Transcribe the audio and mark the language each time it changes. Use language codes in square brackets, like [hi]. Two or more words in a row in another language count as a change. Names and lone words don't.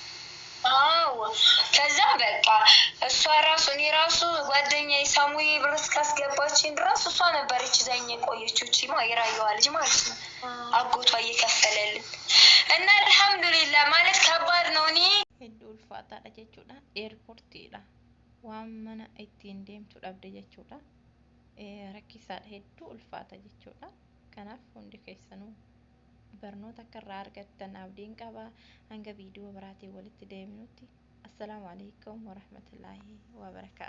[am] አዎ ከዛ በቃ እሷ ራሱ እኔ ራሱ ጓደኛዬ ሳሙዬ ብር እስካስገባችኝ ድረስ እሷ ነበረች ዘኝ የቆየችው እቺ የራያዋ ልጅ ማለት ነው። አጎቷ እየከፈለልን እና አልሐምዱሊላህ ማለት ከባድ ነው። እኔ [om] hedduu ulfaataadha jechuudha. Eerpoortiidha waan mana ittiin deemtu dhabde jechuudha. Rakkisaadha hedduu ulfaata jechuudha. Kanaaf hundi keessanuu barnoota akka irraa argattan abdiin qaba. Hanga viidiyoo biraatiin walitti deebinutti [ar] السلام عليكم ورحمة الله وبركاته.